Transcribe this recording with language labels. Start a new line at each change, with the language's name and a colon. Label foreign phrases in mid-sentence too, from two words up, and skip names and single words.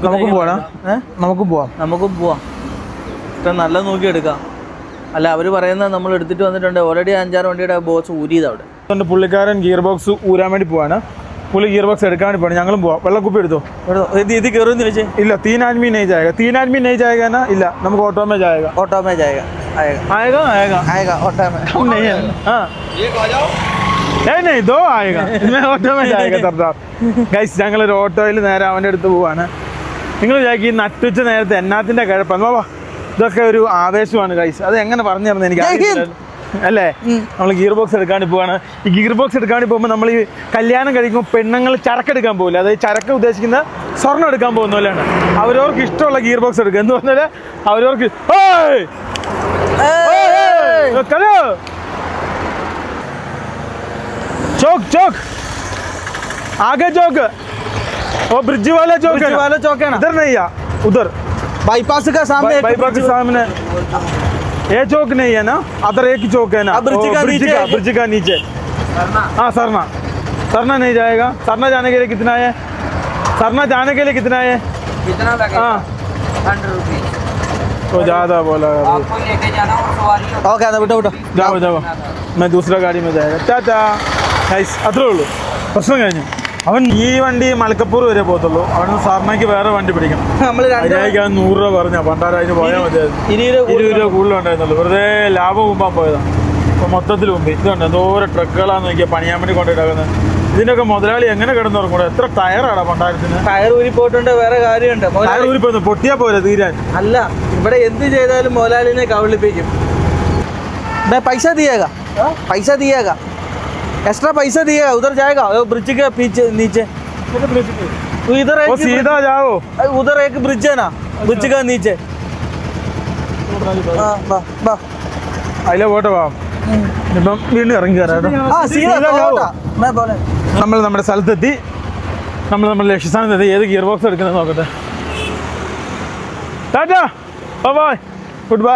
Malayalam: നമുക്ക് പോകണം. നമുക്കും പോവാം. നമുക്കും പോവാം. ഇത്ര നല്ല നോക്കി എടുക്കാം. അല്ല അവർ പറയുന്നത് നമ്മൾ എടുത്തിട്ട് വന്നിട്ടുണ്ട്. ഓൾറെഡി 5-6 വണ്ടിയുടെ ബോക്സ് ഊരിയത് അവിടെ. അതുകൊണ്ട് പുള്ളിക്കാരൻ ഗിയർ ബോക്സ് ഊരാൻ വേണ്ടി പോവാണ്. പുള്ളി ഗിയർ ബോക്സ് എടുക്കാൻ വേണ്ടി പോവാണ്. ഞങ്ങളും പോവാം. വെള്ളക്കുപ്പി എടുത്തോ. ഇത് കയറുമെന്ന് ചോദിച്ചേ.
Hindi: ഇല്ല, 3 आदमी नहीं जाएगा. 3 आदमी नहीं जाएगा ना.
Malayalam: ഇല്ല, നമുക്ക് ഓട്ടോ
Hindi: में जाएगा. ऑटो में जाएगा. आएगा आएगा आएगा ऑटो में. हम नहीं है. हाँ नहीं 2 आएगा. मैं ऑटो में जाएगा सरदार.
Malayalam: ഗൈസ്, ഞങ്ങളൊരു ഓട്ടോയിൽ നേരെ അവൻ്റെ അടുത്ത് പോവാണ്. നിങ്ങൾ വിചാരിക്കും ഈ നട്ടുച്ച നേരത്തെ എന്നാത്തിൻ്റെ കിഴപ്പാണ്. വാ, ഇതൊക്കെ ഒരു ആവേശമാണ് ഗൈസ്. അത് എങ്ങനെ പറഞ്ഞു തരുന്നത് എനിക്ക് അല്ലേ? നമ്മൾ ഗിയർ ബോക്സ് എടുക്കാണ്ട് പോവാണ്. ഈ ഗിയർ ബോക്സ് എടുക്കാണ്ട് പോകുമ്പോൾ നമ്മൾ ഈ കല്യാണം കഴിക്കുമ്പോൾ പെണ്ണുങ്ങൾ ചരക്കെടുക്കാൻ പോകില്ല. അതായത് ചരക്ക് ഉദ്ദേശിക്കുന്ന സ്വർണ്ണം എടുക്കാൻ പോകുന്ന പോലെയാണ്. അവരവർക്ക് ഇഷ്ടമുള്ള ഗിയർ ബോക്സ് എടുക്കുക എന്ന് പറഞ്ഞാൽ അവരവർക്ക്
Hindi: चौक चौक आगे चौक वो ब्रिज वाला चौक है. वाला चौक है ना. इधर नहीं है, उधर बाईपास का सामने. बाईपास के सामने ये चौक नहीं है ना. अदर एक ही चौक है ना. ब्रिज का नीचे. हाँ सरना. सरना नहीं जाएगा. सरना जाने के लिए कितना है? सरना जाने के लिए कितना है? कितना लगेगा? हाँ 100 रुपीज. तो ज़्यादा बोला. आपको लेके जाना और सवारी.
Malayalam: ഓക്കെ എന്നാ വിട്ടോ വിട്ടോ.
Hindi: जाओ जाओ. मैं दूसरा गाड़ी में जाएगा. टाटा.
Malayalam: നൈസ്. അത്രേ ഉള്ളൂ. പ്രശ്നം കഴിഞ്ഞു. അവൻ ഈ വണ്ടി മലക്കപ്പൂർ വരെ പോകത്തുള്ളൂ. അവന് സാറിനേക്ക് വേറെ വണ്ടി പിടിക്കണം. നമ്മൾ അതിനായിക്ക് 100 രൂപ പറഞ്ഞാൽ പണ്ടാര അതിന് പോയാൽ മതിയായിരുന്നു. 20 രൂപ കൂടുതലുണ്ടായിരുന്നുള്ളൂ. വെറുതെ ലാഭം മുമ്പാൻ പോയതാണ്. അപ്പോൾ മൊത്തത്തിൽ മുമ്പ് ഇതുണ്ട് എന്തോരം ട്രക്കുകളാന്ന് നോക്കിയാൽ പണിയാൻ വേണ്ടി കൊണ്ടിട്ടാക്കുന്നത്. ഇതിൻ്റെയൊക്കെ മുതലാളി എങ്ങനെ കിടന്നുറങ്ങൂടെ? എത്ര ടയറാണ് പണ്ടാരത്തിന്. ടയർ ഊരി പോയിട്ടുണ്ട്. വേറെ കാര്യമുണ്ട്. ടയർ ഊരിപ്പോയി പൊട്ടിയാൽ പോരെ തീരാൻ. അല്ല, ഇവിടെ എന്ത് ചെയ്താലും മുതലാളിനെ കബളിപ്പിക്കും.
Hindi: पैसा दिएगा. पैसा दिएगा. एक्स्ट्रा पैसा दिएगा. उधर जाएगा ब्रिज के पीछे नीचे. इधर वो सीधा जाओ. उधर एक ब्रिज है ना. ब्रिज का नीचे.
Malayalam: അതിലെ പോട്ടെ പോവാം. ഇപ്പം വീണ്ടും ഇറങ്ങി കയറാം. നമ്മൾ നമ്മുടെ സ്ഥലത്തെത്തി. നമ്മൾ നമ്മുടെ ലക്ഷ്യസ്ഥാനത്തെത്തി. ഏത് ഗിയർ ബോക്സ് എടുക്കുന്നത് നോക്കട്ടെ.
English: Tata bye good bye.